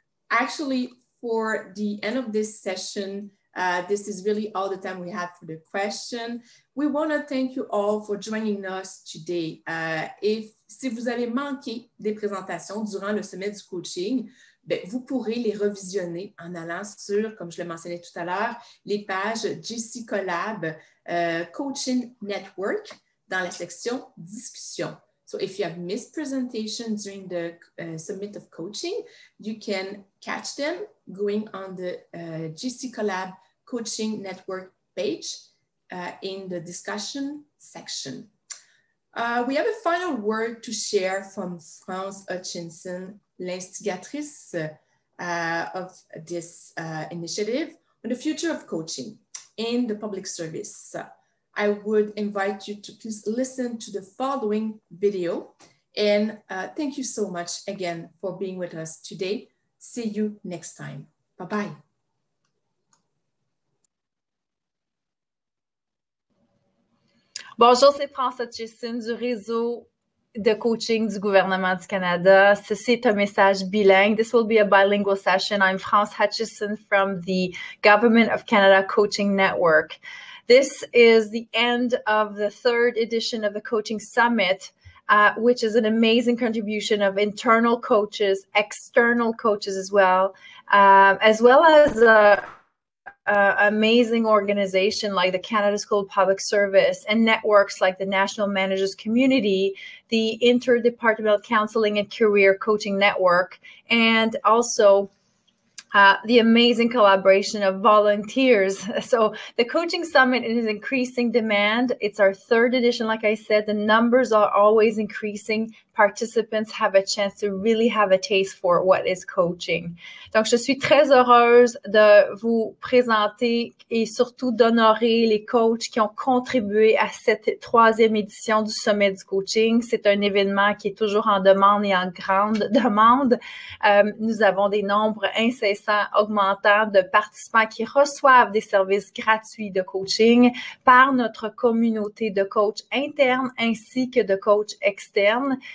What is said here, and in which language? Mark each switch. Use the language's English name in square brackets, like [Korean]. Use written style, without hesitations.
[English] Actually, for the end of this session, this is really all the time we have for the question. We want to thank you all for joining us today. [French] Si vous avez manqué des présentations durant le sommet du coaching, vous pourrez les revisionner en allant sur, comme je le mentionnais tout à l'heure, les pages GC Collab Coaching Network dans la section discussion. [English] So if you have missed presentations during the summit of coaching, you can catch them going on the GC Collab Coaching Network page in the discussion section. We have a final word to share from France Hutchinson, l'instigatrice of this initiative on the future of coaching in the public service. I would invite you to please listen to the following video. And thank you so much again for being with us today. See you next time. Bye-bye. [French] Bonjour, c'est France Hutchinson du réseau de coaching du gouvernement du Canada. Ceci est un message bilingue. [English] This will be a bilingual session. I'm France Hutchinson from the Government of Canada Coaching Network. This is the end of the third edition of the Coaching Summit, which is an amazing contribution of internal coaches, external coaches as well as amazing organization like the Canada School of Public Service and networks like the National Managers Community, the Interdepartmental Counseling and Career Coaching Network, and also the amazing collaboration of volunteers. So the Coaching Summit is increasing demand. It's our third edition. Like I said, the numbers are always increasing. Participants have a chance to really have a taste for what is coaching. [French] Donc, je suis très heureuse de vous présenter et surtout d'honorer les coachs qui ont contribué à cette troisième édition du Sommet du coaching. C'est un événement qui est toujours en demande et en grande demande. Nous avons des nombres incessants, augmentants de participants qui reçoivent des services gratuits de coaching par notre communauté de coachs internes ainsi que de coachs externes.